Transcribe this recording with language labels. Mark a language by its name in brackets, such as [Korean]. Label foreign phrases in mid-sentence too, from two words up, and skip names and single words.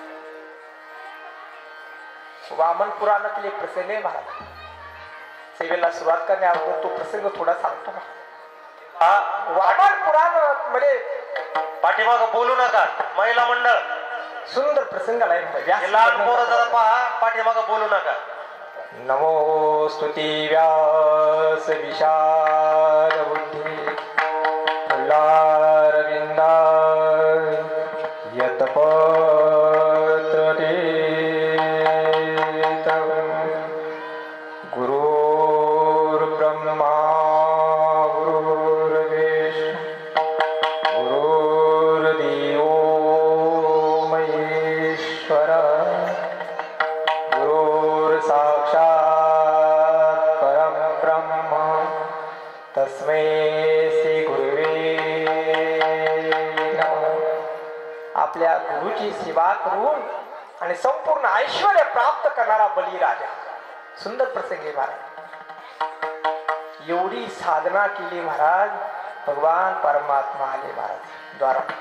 [Marathi] वामन पुराणातील एक प्रसंग आहे महाराज सेवेला सुरुवात करण्याअगोदर तो प्रसंग थोडा सांगतो वामन पुराण मध्ये पाठीमाग बोलू नका महिला मंडळ सुंदर प्रसंग आलाय लहान पोरं जरा पहा पाठीमाग बोलू नका [Sanskrit] नमो स्तुती व्यास विशाल बुद्धी फुल्लारविंदा यतपत्र गुरुर्ब्रह्मा गुरुर्विष्णु गुरुर्देवो महेश्वर गुरुर्साक्षात् परं ब्रह्म तस्मै श्री गुरुवे नमः [Marathi] आपल्या गुरुची सेवा करून आणि संपूर्ण ऐश्वर्य प्राप्त करणारा बलिराजा सुंदर प्रसंग आहे महाराज एवढी साधना केली महाराज भगवान परमात्मा आले महाराज द्वारा।